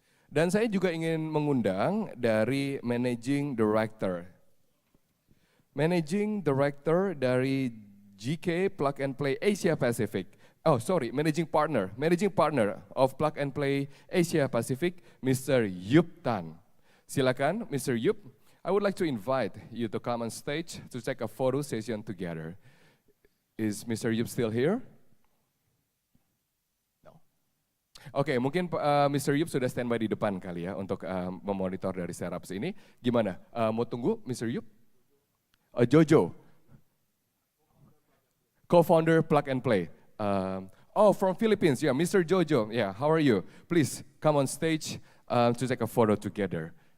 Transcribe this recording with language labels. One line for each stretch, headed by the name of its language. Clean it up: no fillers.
Indonesian: Dan saya juga ingin mengundang dari Managing Director dari GK Plug and Play Asia Pacific.
English: Managing partner of Plug and Play Asia Pacific, Mr. Yup Tan.
Indonesian: Silakan, Mr. Yup.
English: I would like to invite you to come on stage to take a photo session together. Is Mr. Yup still here? No.
Indonesian: Oke, mungkin Mr. Yup sudah standby di depan kali ya untuk memonitor dari startups ini. Gimana? Mau tunggu, Mr. Yup?
English: Jojo, co-founder Plug and Play. From Philippines, yeah, Mr. Jojo, yeah, how are you? Please come on stage to take a photo together.